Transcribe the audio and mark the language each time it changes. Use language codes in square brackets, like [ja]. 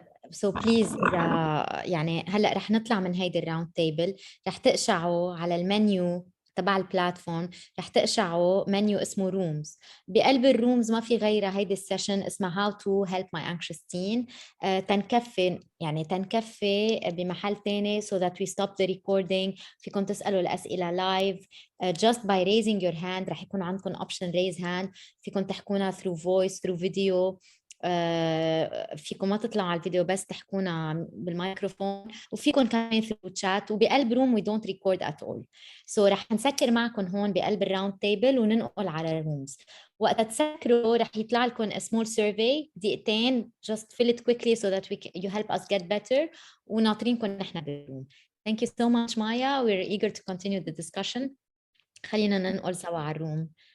[ar] So please يعني هلا رح نطلع من هيدي الراوند تيبل، رح تقشعوا على المنيو تبع البلاتفورم، رح تقشعوا منيو اسمه رومز. بقلب الرومز ما في غيرها هيدي السيشن اسمها How to Help My Anxious Teen. تنكفي بمحل تاني [en] so that we stop the recording. [ar] فيكم تسألوا الأسئلة لايف. [en] Just by raising your hand [ar] رح يكون عندكم [en] option raise hand. [ar] فيكم تحكونا [en] through voice, through video. [ar] فيكم ما تطلعوا على الفيديو بس تحكونا بالميكروفون، وفيكم كمان [en] through chat. [ar] وبقلب روم [en] we don't record at all. [ar] So رح نسكر معكم هون بقلب الراوند تيبل وننقل على الرومز. وقت تسكروا رح يطلع لكم [en] a small survey [ar] دقيقتين. [en] Just fill it quickly so that you help us get better. [ar] وناطرينكم نحن بالروم. [en] Thank you so much, Maya. We're eager to continue the discussion. [ar] خلينا ننقل سوا على الروم.